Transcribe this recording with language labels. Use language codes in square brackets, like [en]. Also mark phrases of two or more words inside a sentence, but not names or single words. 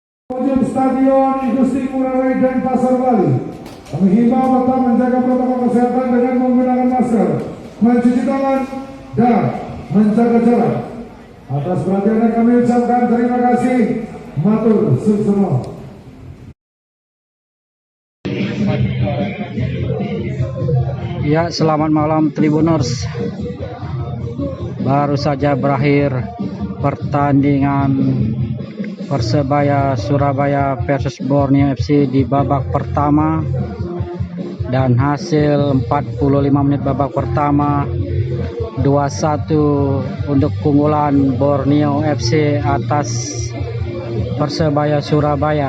[id] Pengunjung Stadion Igusti Ngurah Rai Denpasar Bali, kami himbau tetap menjaga protokol kesehatan dengan menggunakan masker, mencuci tangan, dan menjaga jarak. Atas perhatiannya kami ucapkan terima kasih. [ban] Matur suksema. [id] Ya, selamat malam Tribuners. Baru saja berakhir pertandingan Persebaya Surabaya versus Borneo FC di babak pertama, dan hasil 45 menit babak pertama 2-1 untuk keunggulan Borneo FC atas Persebaya Surabaya.